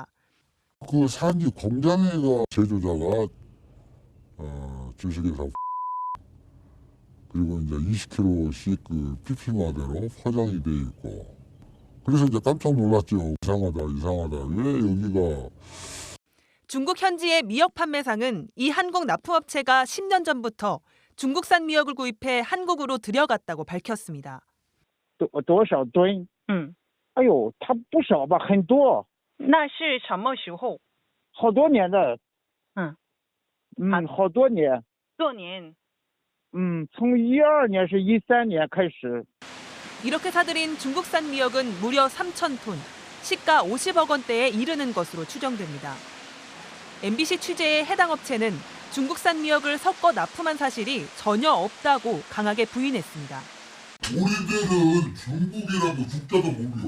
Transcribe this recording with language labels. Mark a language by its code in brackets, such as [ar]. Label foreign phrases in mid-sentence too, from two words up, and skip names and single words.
[ko] 그 산지 공장에가 제조자가 주식회사 그리고 이제 20kg씩 그 PP마대로 포장이 돼 있고 그래서 이제 깜짝 놀랐죠. 이상하다. 왜 여기가 중국 현지의 미역 판매상은 이 한국 납품업체가 10년 전부터 중국산 미역을 구입해 한국으로 들여갔다고 밝혔습니다. [zh] 多少吨哎呦，他不少吧，很多，那是什么时候？好多年的。好多年。多年。从12年是13年开始。 [ko] 이렇게 사들인 중국산 미역은 무려 3,000톤, 시가 50억 원대에 이르는 것으로 추정됩니다. MBC 취재에 해당 업체는 중국산 미역을 섞어 납품한 사실이 전혀 없다고 강하게 부인했습니다. 우리들은 중국이라고 국자도 모르요.